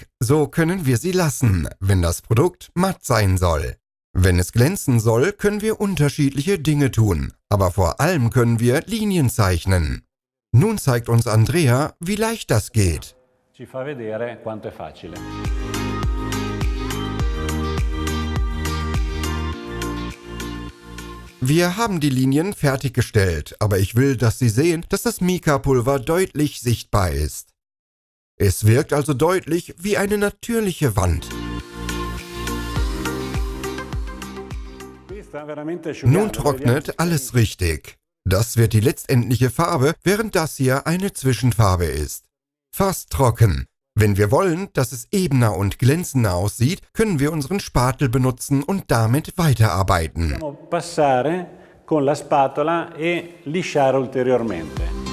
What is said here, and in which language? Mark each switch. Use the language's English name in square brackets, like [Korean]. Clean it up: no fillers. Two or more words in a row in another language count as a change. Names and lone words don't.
[German] So können wir sie lassen, wenn das Produkt matt sein soll. Wenn es glänzen soll, können wir unterschiedliche Dinge tun. Aber vor allem können wir Linien zeichnen. Nun zeigt uns Andrea, wie leicht das geht. [Italian] Ci fa vedere quanto è facile. [German] Wir haben die Linien fertiggestellt, aber ich will, dass Sie sehen, dass das Mica-Pulver deutlich sichtbar ist. Es wirkt also deutlich wie eine natürliche Wand. Nun trocknet alles richtig. Das wird die letztendliche Farbe, während das hier eine Zwischenfarbe ist. Fast trocken. Wenn wir wollen, dass es ebener und glänzender aussieht, können wir unseren Spatel benutzen und damit weiterarbeiten. [Italian] Possiamo passare con la spatola e lisciare ulteriormente.